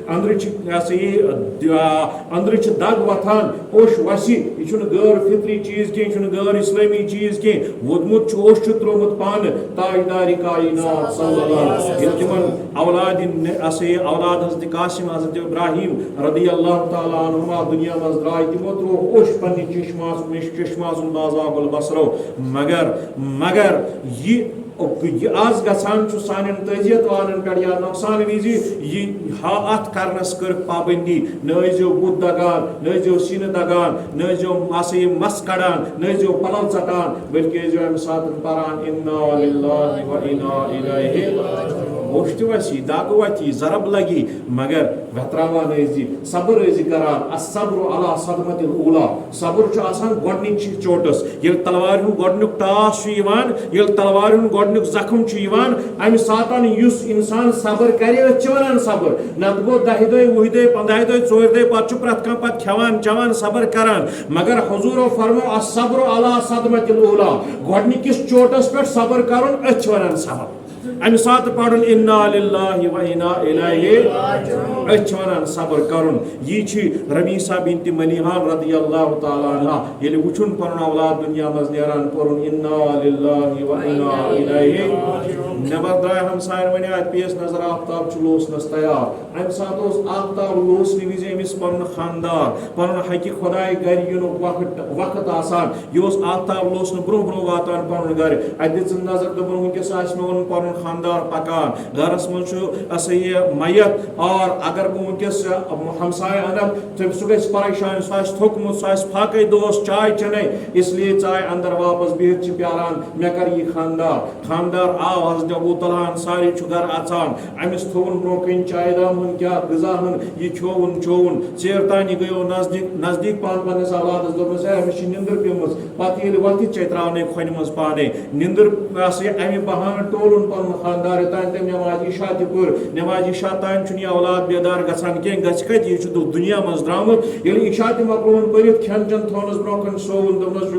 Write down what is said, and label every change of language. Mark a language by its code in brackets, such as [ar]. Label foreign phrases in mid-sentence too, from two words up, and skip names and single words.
[ks] اندر دگ وتھان اوش وسی یہ چھُنہٕ غٲر فطری چیز کینٛہہ یہ چھُنہٕ غٲر اسلٲمی چیز کینٛہہ ووٚدمُت چھُ اوش چھُ ترومُت پانہٕ تاجدارِ کائنات [ar] صلی اللہ علیہ وسلم [ks] ییٚلہِ تِمن اولاد حضرت قاسم حضرت ابراہیم [ar] رضی اللہ تعالی عنہما [ks] دنیا منٛز درٛاے تِمو ترٛوو اوش پننہِ چشمہ سُنٛد بازاب البصرو مگر یہ آز گژھان چھُ سانٮ۪ن تعزیت والن پٮ۪ٹھ یا نۄقصان وِزِ یہِ اتھ کرنس کٔرٕکھ پابندی نہ ٲسۍزیو بُتھ دگان نہ ٲسۍزیو سیٖنہٕ دگان نہ ٲسۍزیو مس کڑان نہ ٲسۍزیو پلو ژٹان بلکہ ٲسۍزیو امہِ ساتہٕ پران [ar] انا للہ و انا الیہ [ks] اوش تہِ وسی دگ وتھی ضرب لگی مگر وتراوان ٲسۍ صبر ٲسۍ کران [ar] الصبر علی صدمۃ الاولیٰ [ks] صبر چھُ آسان گۄڈنِچ چوٹس ییٚلہِ تلوارِ ہُنٛد گۄڈنیُک ٹاس چھُ یِوان ییٚلہِ تلوارِ ہُنٛد گۄڈنیُک زخم چھُ یِوان امہِ ساتہٕ یُس انسان صبر کرِ أتھۍ چھِ ونان صبر نتہٕ گوٚو 10 دۄہہِ 20 دۄہہِ 15 دۄہہِ 4 دۄہہِ پتہٕ چھُ پرٛٮ۪تھ کانٛہہ پتہٕ کھٮ۪وان چٮ۪وان صبر کران مگر حضوٗرو فرمو [ar] الصبر علی صدمۃ الاولیٰ [ks] گۄڈنِکِس چوٹس پٮ۪ٹھ صبر کرُن أتھۍ چھِ ونان صبر امہِ ساتہٕ پرُن [ar] انا للہ و انا الیہ [ks] أتھۍ چھِ ونان صبر کرُن یہِ چھِ رمیسہ بنت ملحان رضی [ar] اللہ تعالی عنہ [ks] ییٚلہِ وٕچھُن پنُن اولاد دنیا منٛز نیران پرُن [ar] انا للہ و انا الیہ [ks] نٮ۪بر درٛاے ہمساین ونیو اتہِ پیس نظر آفتاب چھُ لوسنس تیار امہِ ساتہٕ اوس آفتاب لوسنہٕ وِزِ أمِس پنُن خاندار پنُن حقہِ خۄداے گرِ یِنُک وقت آسان یہِ اوس آفتاب لوسنہٕ برونٛہہ واتان پنُن گرِ اتہِ دِژٕن نظر دوٚپُن وٕنکیٚس آسہِ مےٚ اوٚنمُت پنُن خاندار پکان گرس منٛز چھُ یہ میت اور اگر بہٕ وٕنکیٚس ہمساے انکھ سُہ گژھِ پریشان سُہ آسہِ تھوٚکمُت سُہ آسہِ پھاکے دوس چاے چٮ۪نے [ur] اس لیے [ks] ژاے اندر واپس بِہِتھ چھِ پیاران مےٚ کر یہِ خاندار آو حضرت ابو طلحہ انصاری چھُ گرٕ اژان أمِس تھوٚوُن برونٛہہ کَنہِ چایہِ دام ہُنٛد کیٛاہ غذا ہُنٛد یہِ چووُن ژیر تانۍ یہِ گٔیو نزدیٖک پہن پننِس اولادس دوٚپمس ہے أمِس چھِ نِندٕر پیٚمٕژ پتہٕ ییٚلہِ وۄتھِ چیتراونے کھۄنہِ منٛز پانے نِندٕر امہِ بہانہٕ ٹولُن پنُن پن خاندار تان تم نماز عشاء تہ پور نماز عشاء تان چھ یہ اولاد بیدار گژھان کی گژھ کت یہ دنیا مز درامت یل عشاء تہ مکلون پرت کھین چن تھونس برو کن سون دمس